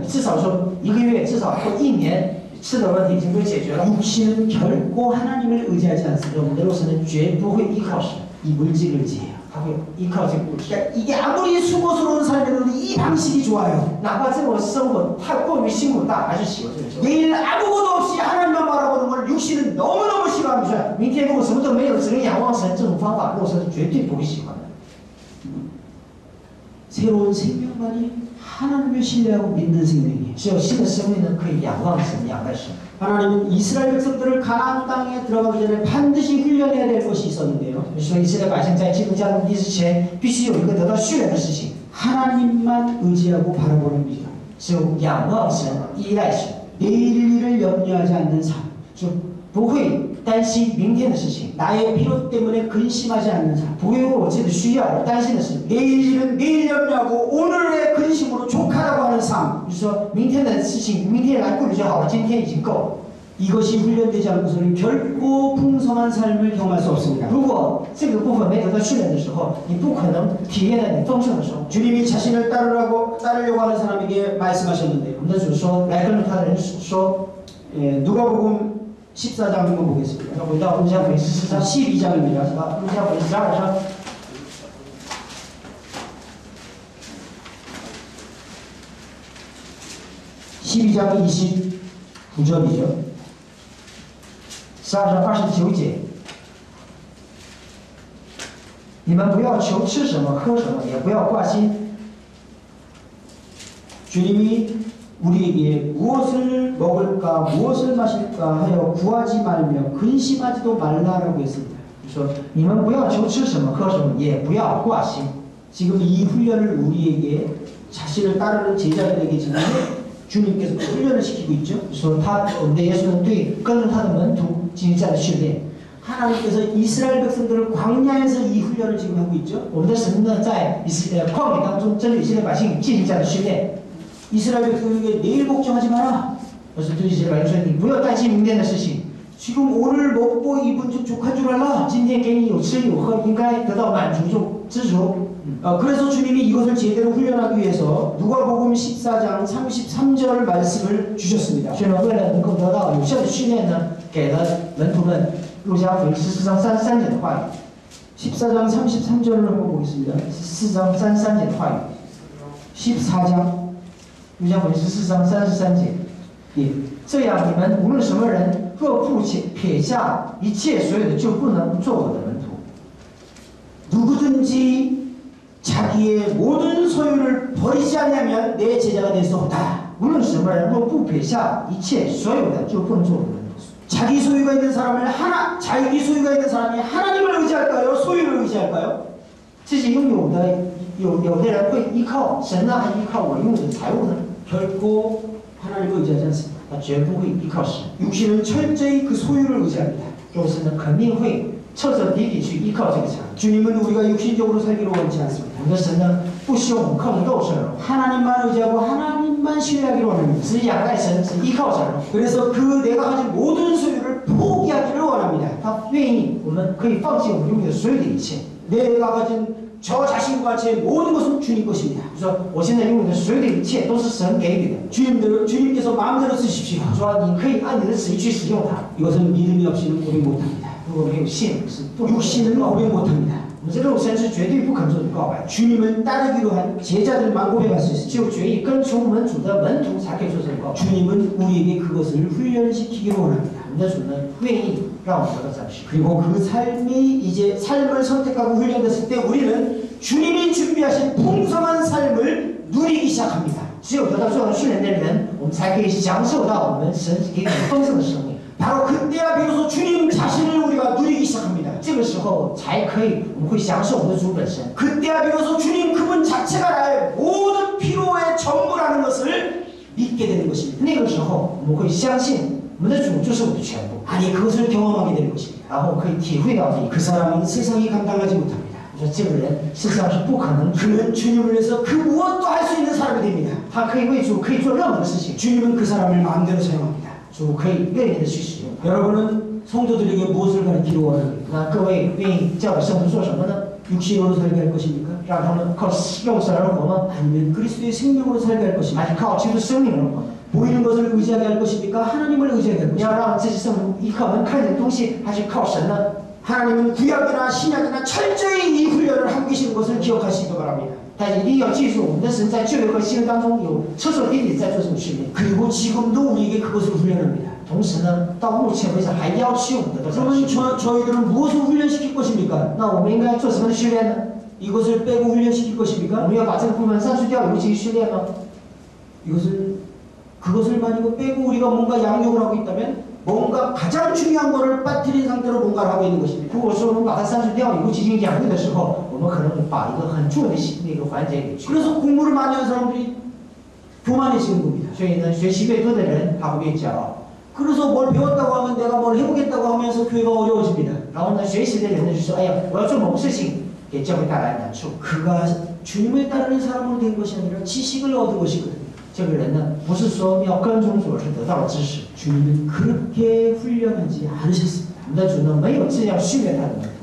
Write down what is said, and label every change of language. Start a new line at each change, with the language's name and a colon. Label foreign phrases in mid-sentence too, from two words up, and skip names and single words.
Chinese: 至少说一个月，至少或一年吃的问题已经被解决了。
Korean: 육신은 결코 하나님을 의지하지 않습니다.
Chinese: 我们的肉身绝不会依靠神，
Korean: 이 물질을 의지해요.
Chinese: 他会依靠这个物质。
Korean: 그러니까 이게 아무리 수고스러운 삶이라도 이 방식이 좋아요.
Chinese: 哪怕这种生活太过于辛苦大，还是喜欢这种生活。
Korean: 내일 아무것도 없이 하나님만 바라보는 걸 육신은 너무너무 싫어합니다.
Chinese: 明天如果什么都没有，只能仰望神，这种方法，肉身是绝对不会喜欢的。
Korean: 새로운 생명만이 하나님을 신뢰하고 믿는 생명이에요.
Chinese: 只有新的生命呢，可以仰望神，仰赖神。
Korean: 하나님은 이스라엘 백성들을 가나안 땅에 들어가기 전에 반드시 훈련해야 될 것이 있었는데요.
Chinese: 所以以色列百姓在进入迦南地之前，必须有一个得到训练的事情，
Korean: 하나님만 의지하고 바라보는 믿음.
Chinese: 只有仰望神，依赖神，
Korean: 내일 일을 염려하지 않는 삶.
Chinese: 就不会担心明天的事情，
Korean: 나의 필요 때문에 근심하지 않는 삶.
Chinese: 不会为我自己的需要而担心的事。
Korean: 내일 일은 내일 염려하고 오늘의 근심으로 족하다고 하는 삶.
Chinese: 就是说明天的事情，明天来顾虑就好了，今天已经够了。
Korean: 이것이 훈련되지 않고서는 결코 풍성한 삶을 경험할 수 없습니다.
Chinese: 如果这个部分没得到训练的时候，你不可能体验到你丰盛的生活。
Korean: 주님이 자신을 따르려고 하는 사람에게 말씀하셨는데요.
Chinese: 我们的主说，来跟着他的人说，
Korean: 누가복음 14장 한번 보겠습니다.
Chinese: 要回到路加福音14章，
Korean: 12장입니다.
Chinese: 路加福音12章。
Korean: 12장 29절이죠.
Chinese: 12 章29节，你们不要求吃什么喝什么，也不要挂心。
Korean: 주님이 우리에게 무엇을 먹을까 무엇을 마실까 하여 구하지 말며 근심하지도 말라라고 했습니다.
Chinese: 说你们不要求吃什么喝什么，也不要挂心。
Korean: 지금 이 훈련을 우리에게 자신을 따르는 제자들에게 지금 주님께서 훈련을 시키고 있죠.
Chinese: 说我们的耶稣对跟着他的门徒进行这样的训练。
Korean: 하나님께서 이스라엘 백성들을 광야에서 이 훈련을 지금 하고 있죠.
Chinese: 我们的神呢，在旷野当中针对以色列百姓进行这样的训练。
Korean: 이스라엘 백성에게 내일 걱정하지 마라.
Chinese: 我是对以色列百姓说，你不要担心明天的事情。
Korean: 지금 오늘 먹고 입은 좀 족한 줄 알라.
Chinese: 今天给你有吃有喝，应该得到满足就知足。
Korean: 그래서 주님이 이것을 제대로 훈련하기 위해서 누가복음 14장 33절 말씀을 주셨습니다.
Chinese: 所以呢，为了能够得到有效的训练呢，给了门徒们路加福音14章33节的话语。
Korean: 14장 33절을 한번 보겠습니다.
Chinese: 14 章33节的话语。
Korean: 14장
Chinese: 路加福音14章33节。
Korean: 예.
Chinese: 这样，你们无论什么人，若不撇下一切所有的，就不能做我的门徒。
Korean: 누구든지 자기의 모든 소유를 버리지 않으면 내 제자가 될 수 없다.
Chinese: 无论什么人，若不撇下一切所有的，就不能做我的门徒。
Korean: 자기 소유가 있는 사람이 하나님을 의지할까요? 소유를 의지할까요?
Chinese: 自己拥有的，有的人会依靠神呢，还依靠我拥有的财物呢？
Korean: 결코 하나님을 의지하지 않습니다.
Chinese: 他绝不会依靠神。
Korean: 육신은 철저히 그 소유를 의지합니다.
Chinese: 肉身呢，肯定会彻彻底底去依靠这个财物。
Korean: 주님은 우리가 육신적으로 살기로 원치 않습니다.
Chinese: 我们的神呢，不希望我们靠着肉身而活，
Korean: 하나님만 의지하고 하나님만 신뢰하기로 원합니다.
Chinese: 只仰赖神，只依靠神而活。
Korean: 그래서 그 내가 가진 모든 소유를 포기하기를 원합니다.
Chinese: 他愿意我们可以放弃我们拥有的所有的一切。
Korean: 내가 가진 저 자신과 제 모든 것은 주님 것입니다.
Chinese: 就说我现在拥有的所有的一切都是神给予的。
Korean: 주님께서 마음대로 쓰십시오.
Chinese: 说你可以按你的旨意去使用它。
Korean: 이것은 믿음이 없이는 고백 못합니다.
Chinese: 如果没有信，是不能
Korean: 육신은
Chinese: 告白。
Korean: 고백 못합니다.
Chinese: 我们这肉身是绝对不肯做的告白，
Korean: 주님을 따르기로 한 제자들만 고백할 수 있습니다.
Chinese: 只有决意跟从门主的门徒才可以做这个告白。
Korean: 주님은 우리에게 그것을 훈련시키기로 원합니다.
Chinese: 我们我们的主呢愿意让我们得到赞许。
Korean: 그리고 그 삶이 이제 삶을 선택하고 훈련됐을 때 우리는 주님이 준비하신 풍성한 삶을 누리기 시작합니다.
Chinese: 只有得到这种训练的人，我们才可以享受到我们神给我们丰盛的生命。
Korean: 바로 그때야 비로소 주님 자신을 우리가 누리기 시작합니다.
Chinese: 这个时候才可以，我们会享受我们的主本身。
Korean: 그때야 비로소 주님 그분 자체가 나의 모든 필요의 전부라는 것을 믿게 되는 것입니다.
Chinese: 那个时候，我们会相信我们的主就是我的全部，
Korean: 아니 그것을 경험하게 되는 것입니다.
Chinese: 然后可以体会到这一
Korean: 그
Chinese: 个。
Korean: 사람은 세상이 감당하지 못합니다.
Chinese: 我说这个人实际上是不可能，
Korean: 그는 주님을 위해서 그 무엇도 할 수 있는 사람이 됩니다.
Chinese: 他可以为主可以做任何的事情，
Korean: 주님은 그 사람을 마음대로 사용합니다.
Chinese: 主可以愿意的去使用。
Korean: 여러분은 성도들에게 무엇을 가르치러 원합니까?
Chinese: 那各位愿意教给圣徒做什么呢？
Korean: 육신으로 살게 할 것입니까?
Chinese: 让他们靠肉身而活吗？
Korean: 아니면 그리스도의 생명으로 살게 할 것입니까?
Chinese: 还是靠基督生命而活呢？
Korean: 보이는 것을 의지하게 할 것입니까? 하나님을 의지하게 할
Chinese: 你要
Korean: 것입니까?
Chinese: 让自己圣徒依靠能看见的东西，还是靠神呢？
Korean: 하나님은 구약이나 신약이나 철저히 이 훈련을 하고 계시는 것을 기억하시기 바랍니다.
Chinese: 但一定要记住，我们的神在旧约和新约当中有彻彻底底在做这种训练。
Korean: 그리고 지금도 우리에게 그것을 훈련합니다.
Chinese: 同时呢，到目前为止还要求我们得到这样的
Korean: 그러면
Chinese: 训练。
Korean: 저희들은 무엇을 훈련시킬 것입니까?
Chinese: 那我们应该做什么的训练呢？
Korean: 이것을 빼고 훈련시킬
Chinese: 我
Korean: 것입니까?
Chinese: 们要把这个部分删除掉，尤其训练吗？
Korean: 그것을만 이거 빼고 우리가 뭔가 양육을 하고 있다면 뭔가 가장 중요한 것을 빠뜨린 상태로 뭔가를 하고 있는 것입니다.
Chinese: 如果说我们把它删除掉，以后进行养育的时候，我们可能把一个很重要的那个环节给去。
Korean: 그래서 공부를 많이 하는 사람들이 교만해지는 겁니다.
Chinese: 所以呢，学习越多的人，他会越骄傲。
Korean: 그래서 뭘 배웠다고 하면 내가 뭘 해보겠다고 하면서 교회가 어려워집니다.
Chinese: 然后呢，学习的人呢就说：“哎呀，我要做某个事情，给教会带来难处。
Korean: 그가 주님을 따르는 사람으로 된 것이 아니라 지식을 얻은 것이거든요. ”
Chinese: 这个人呢，不是说要跟从主，而是得到了知识。
Korean: 주님은 그렇게 훈련하지 않으셨습니다.
Chinese: 我们的主呢，没有这样训练他的门徒。